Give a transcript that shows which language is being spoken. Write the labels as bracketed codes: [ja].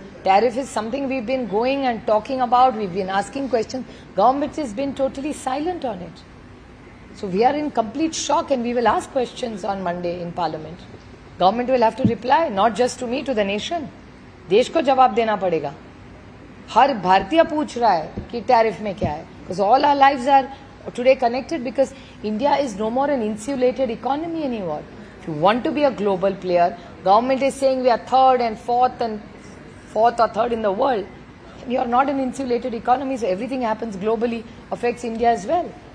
[en] Tariff is something we've been going and talking about. We've been asking questions. Government has been totally silent on it. So we are in complete shock and we will ask questions on Monday in Parliament. Government will have to reply, not just to me, to the nation. [hi] देश को जवाब देना पड़ेगा. हर भारतीय पूछ रहा है कि टैरिफ में क्या है. [en] Because all our lives are today connected, because India is no more an insulated economy anymore. If you want to be a global player, government is saying we are third and fourth or third in the world. You are not an insulated economy, so everything happens globally, affects India as well.